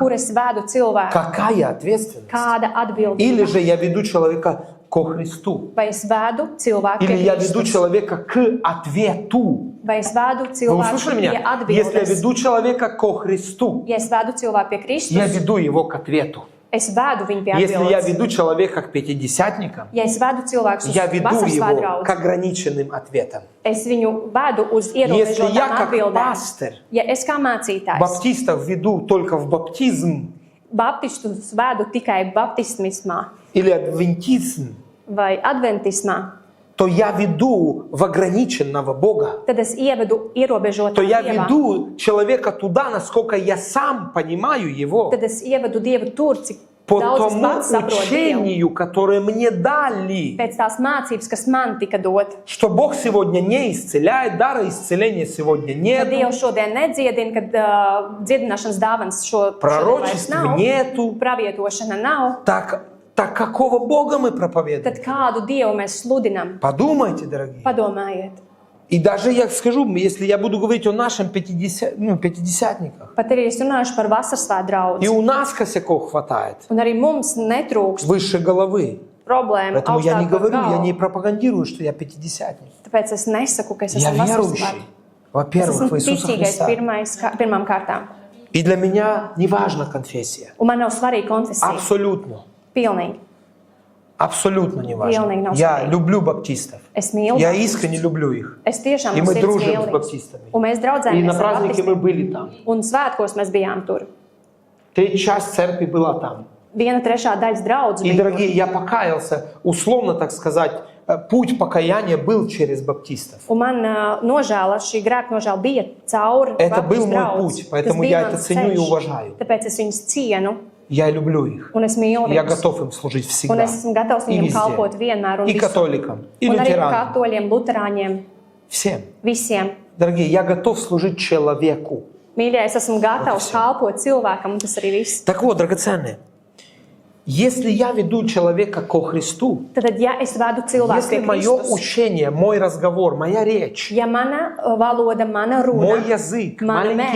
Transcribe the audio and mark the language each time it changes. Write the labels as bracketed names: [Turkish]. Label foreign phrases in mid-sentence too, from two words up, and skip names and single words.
[Latvian] kur es vedu cilvēku, [Russian] Какая ответственность? [Latvian] kāda [Russian] Или [Latvian] atbildība. [Russian] же я веду человека ко Христу? [Latvian] Vai es vedu cilvēku [Russian] Или [Latvian] pie [Russian] я веду [Latvian] Kristus, [Russian] человека к ответу? [Latvian] vai es vedu [Russian] Вы [Latvian] cilvēku [Russian] услышали [Latvian] pie [Russian] меня? Если я [Latvian] atbildes. [Russian] веду человека ко Христу, [Latvian] Ja es vedu cilvēku pie [Russian] я [Latvian] Kristus, [Russian] веду его к ответу. [Latvian] es vedu viņu pie [Russian] Если я [Latvian] atbildes. [Russian] веду человека к пятидесятникам, [Latvian] Ja es vedu cilvēkus uz [Russian] я веду [Latvian] vasarsvētku [Russian] его [Latvian] draudzi, [Russian] к ограниченным ответам. [Latvian] es viņu vedu uz [Russian] Если я [Latvian] ierobežotām [Russian] как [Latvian] atbildēm. [Russian] пастор [Latvian] Ja es kā mācītājs [Russian] баптистов веду только в баптизм [Latvian] baptistus vedu tikai baptismismā [Russian] или адвентизм, [Latvian] vai adventismā, [Russian] то я веду в ограниченного Бога. [Latvian] tad es ievedu ierobežotā [Russian] То я [Latvian] dievā. [Russian] веду человека туда, насколько я сам понимаю его, [Latvian] Tad es ievedu Dievu tur, cik [Russian] по [Latvian] daudz es [Russian] тому [Latvian] pats saprotu Dievu. [Russian] учению, которое мне дали. [Latvian] Pēc tās mācības, kas man tika dot. [Russian] Что Бог сегодня не исцеляет, дара исцеления сегодня [Latvian] Kad [Russian] нет, [Latvian] Dievs šodien nedziedina, kad dziedināšanas dāvans šodien vairs [Russian] пророчеств [Latvian] nav, [Russian] нету. [Latvian] pravietošana nav, [Russian] Так какого Бога мы проповедуем? [Latvian] tad kādu Dievu mēs sludinam? [Russian] Подумайте, дорогие. [Latvian] Padomājiet. [Russian] И даже я скажу, если я буду говорить о нашем пятидесятниках, [Latvian] Pat arī es runāšu par vasarsvētku [Russian] и [Latvian] draudzi. [Russian] у нас косяков хватает [Latvian] Un arī mums netrūkst [Russian] выше головы. [Latvian] problēmu [Russian] Поэтому я не [Latvian] augstāk par [Russian] говорю, я не [Latvian] galvu. [Russian] пропагандирую, что я пятидесятник. [Latvian] Tāpēc es nesaku, ka es [Russian] Я [Latvian] esmu [Russian] верующий, [Latvian] vasarsvētku. Es [Russian] во-первых, [Latvian] esmu [Russian] в Иисуса [Latvian] ticīgais [Russian] Христа. [Latvian] pirmām kārtām. [Russian] И для меня не важна конфессия. [Latvian] Un man nav svarīga konfesija. [Russian] Абсолютно. [Latvian] Pilnīgi. [Russian] Абсолютно не важно. [Latvian] Pilnīgi nav [Russian] Я [Latvian] svarīgi. [Russian] люблю баптистов. [Latvian] Es mīlu [Russian] Я [Latvian] baptistus. [Russian] искренне люблю их. [Latvian] Es tiešām [Russian] И [Latvian] no [Russian] мы [Latvian] sirds [Russian] дружим [Latvian] mīlu [Russian] с [Latvian] viņus. [Russian] баптистами. [Latvian] Un mēs [Russian] И [Latvian] draudzējamies [Russian] на [Latvian] ar [Russian] празднике мы [Latvian] baptistiem. [Russian] были там. [Latvian] Un svētkos mēs bijām tur. [Russian] Третья часть церкви была там. [Latvian] 1/3 daļas draudz [Russian] И, [Latvian] bija. [Russian] дорогие, я покаялся, условно так сказать, путь покаяния был через баптистов. [Latvian] Un man nožēla, šī grēka nožēla bija cauri [Russian] Это был [Latvian] baptistu [Russian] мой [Latvian] draudzi. [Russian] путь, поэтому [Latvian] Tas bija [Russian] я это [Latvian] mans [Russian] ценю и [Latvian] ceļš. [Russian] уважаю. [Latvian] Tāpēc es viņus cienu [Russian] Я люблю их. [Latvian] un es mīlu [Russian] Я [Latvian] viņus. [Russian] готов им служить [Latvian] Un [Russian] всегда. [Latvian] es esmu gatavs [Russian] И [Latvian] viņiem kalpot [Russian] везде. [Latvian] vienmēr un [Russian] И [Latvian] visur. [Russian] католикам, и [Latvian] Un arī [Russian] лютеранам. [Latvian] katoļiem, luterāņiem, [Russian] Всем. [Latvian] visiem. [Russian] Дорогие, я готов служить человеку. [Latvian] Mīļie, es esmu gatavs viss. kalpot cilvēkam, un tas arī viss. [Russian] Так вот, драгоценные, если я веду человека ко Христу, [Latvian] Tad, ja es vedu cilvēku [Russian] если [Latvian] pie [Russian] мое [Latvian] Kristus, [Russian] учение, мой разговор, моя речь, [Latvian] ja mana valoda, mana [Russian] мой [Latvian] runa, [Russian] язык, [Latvian] mana [Russian] маленький